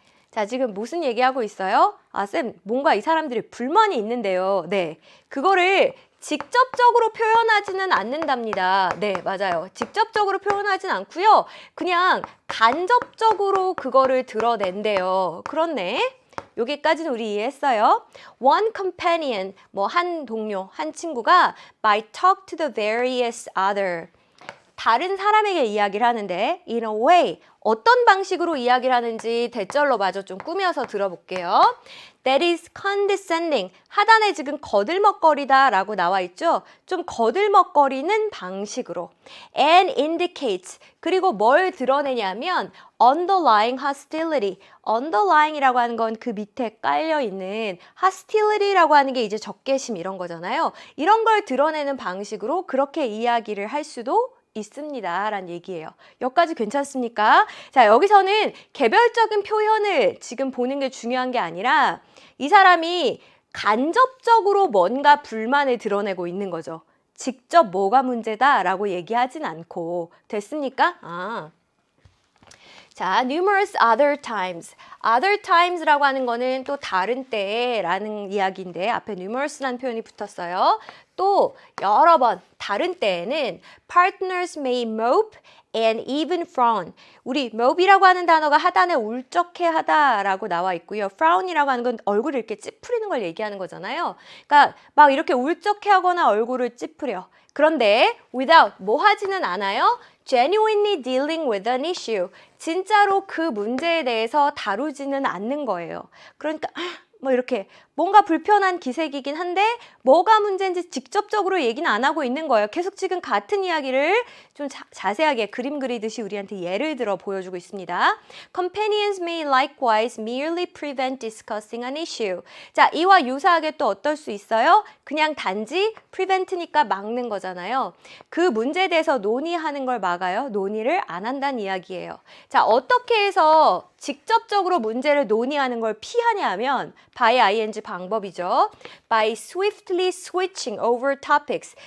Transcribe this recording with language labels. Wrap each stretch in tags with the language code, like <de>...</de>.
<ko>자, 지금 무슨 얘기하고 있어요? 쌤, 뭔가 이 사람들이 불만이 있는데요. 네, 그거를 직접적으로 표현하지는 않는답니다. 네, 맞아요. 직접적으로 표현하진 않고요. 그냥 간접적으로 그거를 드러낸대요. 그렇네. 여기까지는 우리 이해했어요.</ko> <en>One companion,</en> <ko>뭐 한 동료, 한 친구가</ko> <en>might talk to the various other.</en> <ko>다른 사람에게 이야기를 하는데</ko> <en>in a way</en> <ko>어떤 방식으로 이야기를 하는지 대절로 마저 좀 꾸며서 들어볼게요.</ko> <en>That is condescending.</en> <ko>하단에 지금 거들먹거리다 라고 나와 있죠. 좀 거들먹거리는 방식으로.</ko> <en>And indicates.</en> <ko>그리고 뭘 드러내냐면</ko> <en>underlying hostility.</en> <ko>underlying이라고 하는 건 그 밑에 깔려있는 hostility라고 하는 게 이제 적개심 이런 거잖아요. 이런 걸 드러내는 방식으로 그렇게 이야기를 할 수도 있습니다. 라는 얘기예요. 여기까지 괜찮습니까? 자, 여기서는 개별적인 표현을 지금 보는 게 중요한 게 아니라 이 사람이 간접적으로 뭔가 불만을 드러내고 있는 거죠. 직접 뭐가 문제다라고 얘기하진 않고 됐습니까?</ko> <en>자, numerous other times.</en> <ko>other times라고 하는 거는 또 다른 때라는 이야기인데 앞에 numerous라는 표현이 붙었어요. 또 여러 번 다른 때에는</ko> <en>partners may mope and even frown.</en> <ko>우리 mope이라고 하는 단어가 하단에 울적해하다라고 나와 있고요. frown이라고 하는 건 얼굴을 이렇게 찌푸리는 걸 얘기하는 거잖아요. 그러니까 막 이렇게 울적해하거나 얼굴을 찌푸려. 그런데 without 뭐 하지는 않아요?</ko> <en>genuinely dealing with an issue.</en> <ko>진짜로 그 문제에 대해서 다루지는 않는 거예요. 그러니까 뭐 이렇게 뭔가 불편한 기색이긴 한데 뭐가 문제인지 직접적으로 얘기는 안 하고 있는 거예요. 계속 지금 같은 이야기를 좀 자세하게 그림 그리듯이 우리한테 예를 들어 보여주고 있습니다.</ko> <en>Companions may likewise merely prevent discussing an issue.</en> <ko>자, 이와 유사하게 또 어떨 수 있어요? 그냥 단지 prevent니까 막는 거잖아요. 그 문제에 대해서 논의하는 걸 막아요. 논의를 안 한다는 이야기예요. 자, 어떻게 해서 직접적으로 문제를 논의하는 걸 피하냐 하면 by ing 방법이죠.</ko> <en>By swiftly switching over topics.</en>